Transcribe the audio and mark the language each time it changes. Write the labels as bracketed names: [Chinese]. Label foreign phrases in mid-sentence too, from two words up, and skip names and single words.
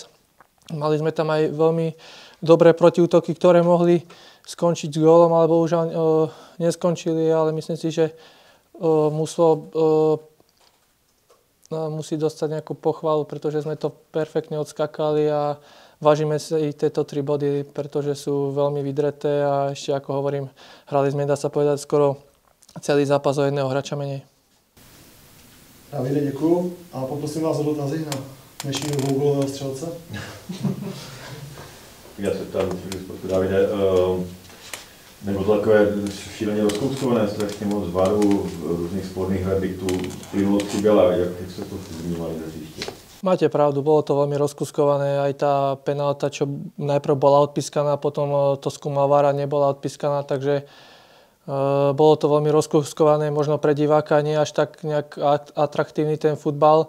[Slovak] Mali sme tam aj veľmi dobré protiútoky, ktoré mohli skončiť s gólom, alebo už neskončili, ale myslím si, že musí dostať nejakú pochvalu, pretože sme to perfektne odskakali a vážime si tieto 3 body, pretože sú veľmi vydreté a ešte, ako hovorím, hrali sme, dá sa povedať, skoro celý zápas o jedného hráča menej. [Czech] Davide, děkuju. A poprosím vás o dotazy na dnešního dvougolového střelce. Já se ptám, Davide, nebo to takové šíleně rozkouskované, strašně moc varů, různých sporných verdiktů, plynulo 3 gala, jak jste to vnímali na hřiště? [Slovak] Máte pravdu, bolo to veľmi rozkuskované, aj tá penálta, čo najprv bola odpískaná, potom to skúmal VAR a nebola odpískaná, takže bolo to veľmi rozkuskované, možno pre diváka nie až tak nejak atraktívny ten futbal.